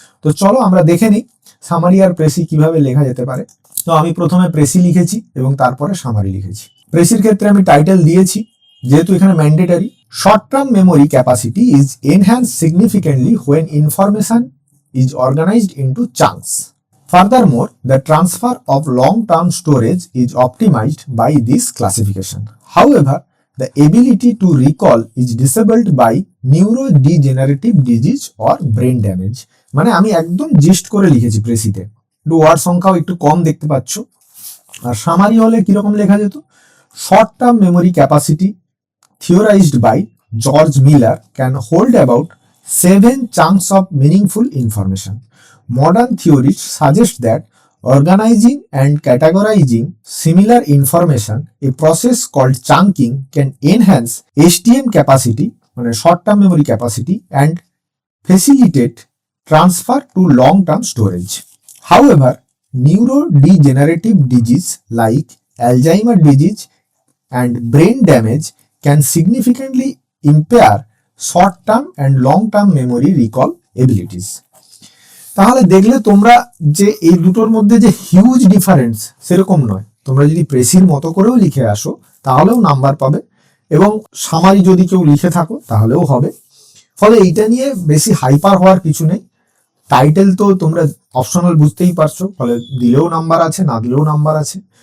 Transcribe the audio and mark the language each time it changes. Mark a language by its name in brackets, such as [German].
[Bangla] তো চলো আমরা দেখে নিই সামারি আর প্রেসি কিভাবে লেখা যেতে পারে। তো আমি প্রথমে প্রেসি লিখেছি এবং তারপরে সামারি লিখেছি। প্রেসির ক্ষেত্রে আমি টাইটেল দিয়েছি, যেহেতু এখানে mandatory. [English] Short term memory capacity is enhanced significantly when information is organized into chunks. Furthermore, the transfer of long-term storage is optimized by this classification. However, the ability to recall is disabled by neurodegenerative disease or brain damage. [Bangla] মানে আমি একদম gist করে লিখেছি প্রেসিতে, একটু word সংখ্যাও একটু কম দেখতে পাচ্ছ। আর সামারি হলে কিরকম লেখা যেত, [English] Short term memory capacity theorized by George Miller can hold about 7 chunks of meaningful information. Modern theories suggest that organizing and categorizing similar information, a process called chunking, can enhance HTM capacity, short-term memory capacity, and facilitate transfer to long-term storage. However, neurodegenerative disease like Alzheimer's disease and brain damage can significantly impair short-term and long-term memory recall abilities. [Bangla] তাহলে দেখলে তোমরা যে এই দুটোর মধ্যে যে huge difference সেরকম নয়। তোমরা যদি প্রেসির মতো করেও লিখে আসো তাহলেও নাম্বার পাবে, এবং সামারি যদি কেউ লিখে থাকো তাহলেও হবে। ফলে এইটা নিয়ে বেশি হাইপার হওয়ার কিছু নেই। টাইটেল তো তোমরা অপশনাল বুঝতেই পারছো, ফলে দিলেও নাম্বার আছে, না দিলেও নাম্বার আছে।